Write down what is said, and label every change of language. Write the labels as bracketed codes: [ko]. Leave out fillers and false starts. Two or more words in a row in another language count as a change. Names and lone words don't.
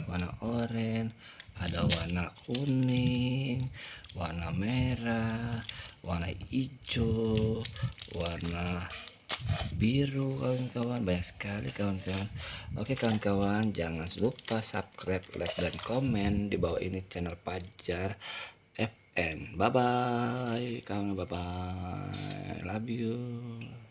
[id] Warna oranye, ada warna kuning, warna merah, warna hijau, warna biru kawan-kawan, banyak sekali kawan-kawan. Oke kawan-kawan, jangan lupa subscribe, like dan komen di bawah ini channel Fajar FN. [en] Bye bye kawan, bye bye, love you.